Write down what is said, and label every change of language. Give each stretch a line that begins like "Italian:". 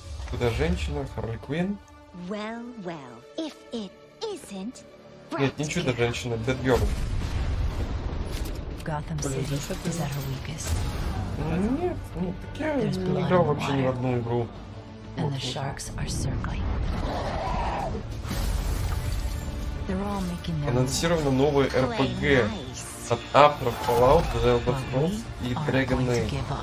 Russian: Куда женщина, Харли Квинн.
English: Well, well, if it isn't.
Russian: Нет, не чудо-женщина, Бэтгерл.
English: Gotham City is at her weakest.
Russian: Нет, нет, так я не играл вообще ни в одну игру.
English: And the sharks are circling. They're all making their
Russian: Анонсировано новое РПГ от авторов Fallout, The Elder Scrolls и Dragon Age.